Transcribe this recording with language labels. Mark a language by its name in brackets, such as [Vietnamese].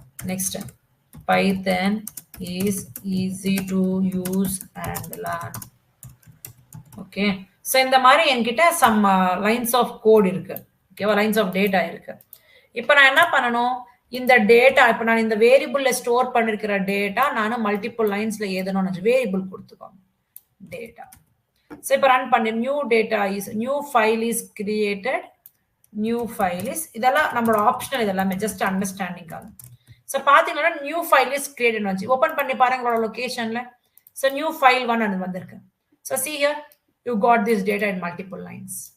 [English] Next, Python is easy to use and learn. [Tamil] Okay, so இந்த மாதிரி என்கிட்ட some lines of code இருக்கு. ஓகேவா? லைன்ஸ் ஆஃப் டேட்டா இருக்கு. இப்போ நான் என்ன பண்ணணும், இந்த டேட்டா இப்போ நான் இந்த வேரியபிள்ல ஸ்டோர் பண்ணிருக்கிற டேட்டா நான் மல்டிபிள் லைன்ஸ்ல ஏதணும். வேரியபிள் கொடுத்துக்கோங்க டேட்டா. ஸோ இப்போ ரன் பண்ணி [English] New file is created. [Tamil] New file is இதெல்லாம் நம்மளோட ஆப்ஷனல், இதெல்லாமே ஜஸ்ட் அண்டர்ஸ்டாண்டிங்காக. ஸோ பார்த்தீங்கன்னா [English] new file is created [Tamil] வந்து ஓப்பன் பண்ணி பாருங்க உங்களோட லொகேஷன்ல. ஸோ நியூ ஃபைல் 1 அது வந்திருக்கு. [English] So see here you got this data in multiple lines.